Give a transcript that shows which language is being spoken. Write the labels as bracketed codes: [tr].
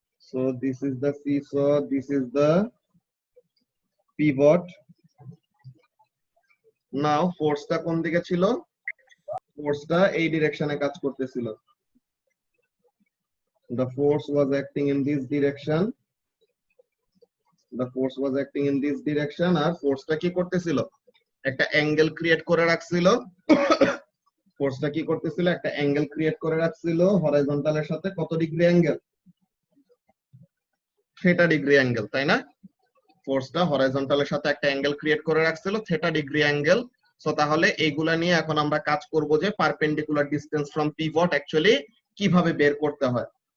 [en] So this is the seesaw, this is the pivot. [bn] Now ফোর্সটা কোন দিকে ছিল? ফোর্সটা এই ডিরেকশনে কাজ করতেছিল। [en] The force was acting in this direction. The force was acting in this direction, [bn] আর ফোর্সটা কি করতেছিল? একটা অ্যাঙ্গেল ক্রিয়েট করে রাখছিল। ফোর্সটা কি করতেছিল? একটা অ্যাঙ্গেল ক্রিয়েট করে রাখছিল হরাইজন্টালের সাথে। কত degree angle? Theta degree angle, তাই না? ফোর্সটা হরাইজন্টালের সাথে একটা অ্যাঙ্গেল ক্রিয়েট করে রাখছিল থিটা ডিগ্রি অ্যাঙ্গেল। সো তাহলে এইগুলা নিয়ে এখন আমরা কাজ করব যে perpendicular distance from pivot actually কিভাবে বের করতে হয়।